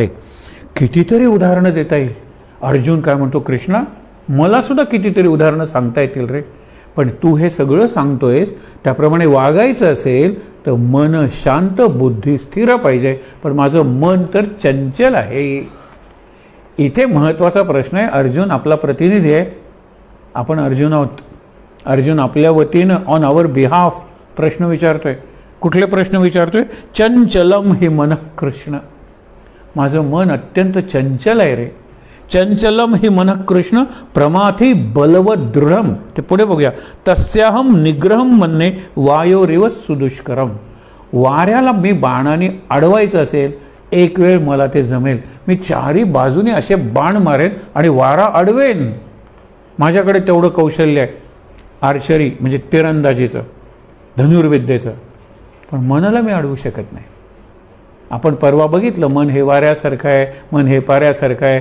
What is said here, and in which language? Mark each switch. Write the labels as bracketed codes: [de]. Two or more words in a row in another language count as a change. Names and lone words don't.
[mr] कितीतरी उदाहरणं देता येईल. अर्जुन काय म्हणतो, कृष्णा मला सुद्धा कितीतरी उदाहरणं सांगता येतील रे, पण तू हे सगळं सांगतोयस त्याप्रमाणे वागायचं असेल तर मन शांत, बुद्धी स्थिर पाहिजे. पण माझं मन तर चंचल आहे. इथे महत्त्वाचा प्रश्न आहे. अर्जुन आपला प्रतिनिधी आहे, आपण अर्जुन आहोत. अर्जुन आपल्या वतीनं [en] on our behalf [mr] प्रश्न विचारतोय. कुठले प्रश्न विचारतोय? [sa] चंचलम हि मन कृष्ण, [mr] माझं मन अत्यंत चंचल आहे रे. [sa] चंचलम हि मन कृष्ण प्रमाथी बलवत दृढम. [mr] ते पुढे बघूया. [sa] तस्याहम निग्रहम मन्ये वायोरिव सुदुष्करम. [mr] वाऱ्याला मी बाणाने अडवायचं असेल एक वेळ मला ते जमेल, मी चारी बाजूने असे बाण मारेन आणि वारा अडवेन. माझ्याकडे तेवढं कौशल्य आहे आर्चरी म्हणजे तिरंदाजीचं, धनुर्विद्येचं. पण मनाला मी अडवू शकत नाही. आपण परवा बघितलं, मन हे वाऱ्यासारखं आहे, मन हे पाऱ्यासारखं आहे.